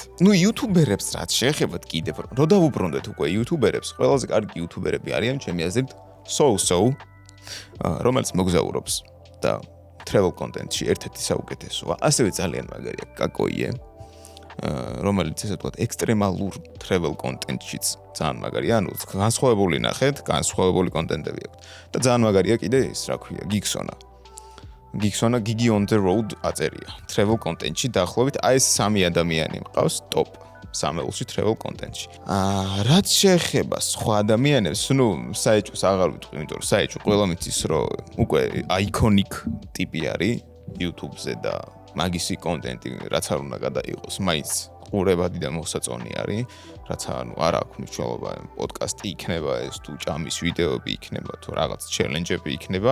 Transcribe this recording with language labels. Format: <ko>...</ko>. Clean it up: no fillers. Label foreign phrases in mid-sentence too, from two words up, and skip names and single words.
<ka>YouTuber-ებს რაც შეეხებათ კიდევ რო დავუბრუნდეთ უკვე YouTuber-ებს, ყველაზე კარგი YouTuber-ები არიან ჩემი აზრით So, რომელიც მოგზაურობს და</ka> <en>travel content-ში</en> <ka>ერთ-ერთი საუკეთესოა. ასევე ძალიან მაგარია კაკოიე, რომელიც ესე ვთქვათ, ექსტრემალურ</ka> <en>travel content-შიც</en> <ka>ძალიან მაგარია. ანუ განსხვავებული ნახეთ, განსხვავებული კონტენტები აქვს. და ძალიან მაგარია კიდე ის, რა ქვია, Geeksona Gigi on the road აწერია.</ka> <en>travel content-ში</en> <ka>დაახლოებით აი ეს 3 ადამიანი მყავს top სამეულში</ka> <en>travel content-ში.</en> <ka>რაც შეეხება სხვა ადამიანებს, ნუ საეჭვს აღარ ვიტყვი, იმიტომ რომ საეჭვი ყველა მიცის, რომ უკვე iconic ტიპი არის YouTube-ზე და მაგისი კონტენტი რაც არ უნდა გადაიღოს, მაინც ყურებადი და მოსაწონი არის, რაც ანუ არ აქვს მნიშვნელობა, პოდკასტი იქნება ეს თუ ჭამის ვიდეოები იქნება თუ რაღაც ჩელენჯები იქნება.</ka>